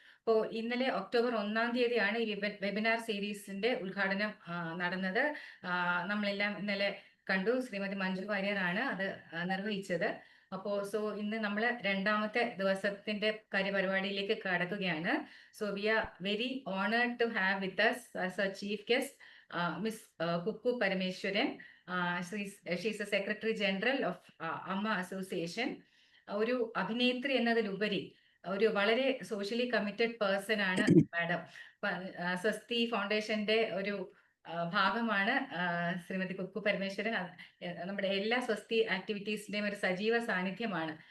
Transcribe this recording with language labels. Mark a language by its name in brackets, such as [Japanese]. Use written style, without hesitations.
[Malayalam] അപ്പോൾ ഇന്നലെ ഒക്ടോബർ 1-ാം തീയതിയാണ് ഈ വെബിനാർ സീരീസിന്റെ ഉദ്ഘാടനം നടന്നത്. നമ്മളെല്ലാം ഇന്നലെ കണ്ടു. ശ്രീമതി മഞ്ജു വാര്യരാണ് അത് നിർവഹിച്ചത്. അപ്പോൾ ഇന്ന് നമ്മൾ 2ാമത്തെ ദിവസത്തിന്റെ കാര്യപരിപാടിയിലേക്ക് കടക്കുകയാണ്. [English] So we are very honoured to have with us as a chief guest Miss Cuckoo Parameswaran. She's a Secretary General of AMMA Association. [Malayalam] ഒരു അഭിനേത്രി എന്നതിലുപരി ഒരു വളരെ സോഷ്യലി കമ്മിറ്റഡ് പേഴ്സൺ ആണ് മാഡം. സ്വസ്തി ഫൗണ്ടേഷന്റെ ഒരു ഭാഗമാണ് ശ്രീമതി കുക്കു പരമേശ്വരൻ. നമ്മുടെ എല്ലാ സ്വസ്തി ആക്ടിവിറ്റീസിന്റെയും ഒരു സജീവ സാന്നിധ്യമാണ്.